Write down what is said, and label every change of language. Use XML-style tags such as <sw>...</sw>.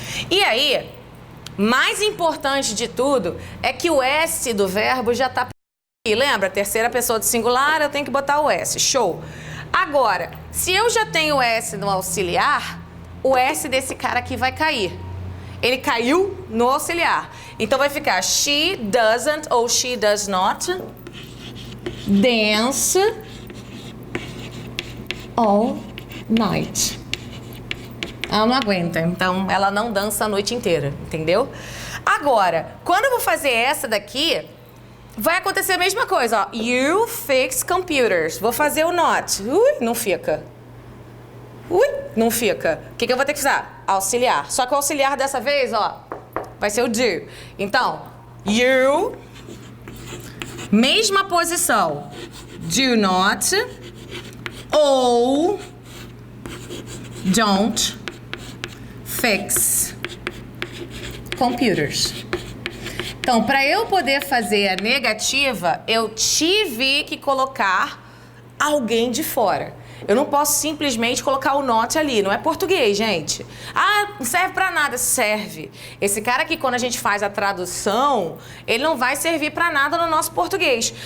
<pt>E aí, mais importante de tudo é que o S do verbo já tá aqui. Lembra? Terceira pessoa do singular, eu tenho que botar o S. Show. Agora, se eu já tenho o S no auxiliar, o S desse cara aqui vai cair. Ele caiu no auxiliar. Então vai ficar</pt> <en>she doesn't ou she does not dance all night.</en> <pt>Ela não aguenta, então ela não dança a noite inteira, entendeu? Agora, quando eu vou fazer essa daqui, vai acontecer a mesma coisa, ó.</pt> <en>You fix computers.</en> <pt>Vou fazer o not. Não fica. Não fica. O que eu vou ter que usar? Auxiliar. Só que o auxiliar dessa vez, ó, vai ser o do. Então, you, mesma posição.</pt> <en>Do not ou don't fix computers.</en> <pt>Então, para eu poder fazer a negativa, eu tive que colocar alguém de fora. Eu não posso simplesmente colocar o not ali, não é português, gente. Ah, não serve pra nada. Serve. Esse cara aqui, quando a gente faz a tradução, ele não vai servir pra nada no nosso português.</pt>